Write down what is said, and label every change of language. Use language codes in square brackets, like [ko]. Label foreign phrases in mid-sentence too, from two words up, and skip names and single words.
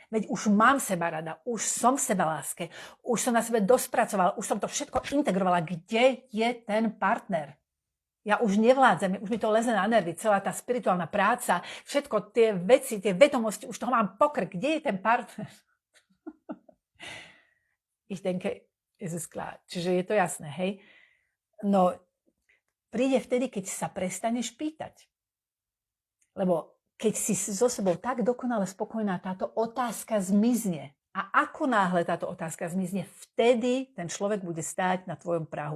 [sk] Veď už mám seba rada, už som v sebaláske, už som na sebe dosť pracovala, už som to všetko integrovala. Kde je ten partner? Ja už nevládzem, už mi to leze na nervy, celá tá spirituálna práca, všetko tie veci, tie vedomosti, už toho mám pokrk. Kde je ten partner? [de] Ich denke, ist es klar. [sk] Čiže je to jasné, hej? No, príde vtedy, keď sa prestaneš pýtať. Lebo keď si so sebou tak dokonale spokojná, táto otázka zmizne. A ako náhle táto otázka zmizne, vtedy ten človek bude stáť na tvojom prahu.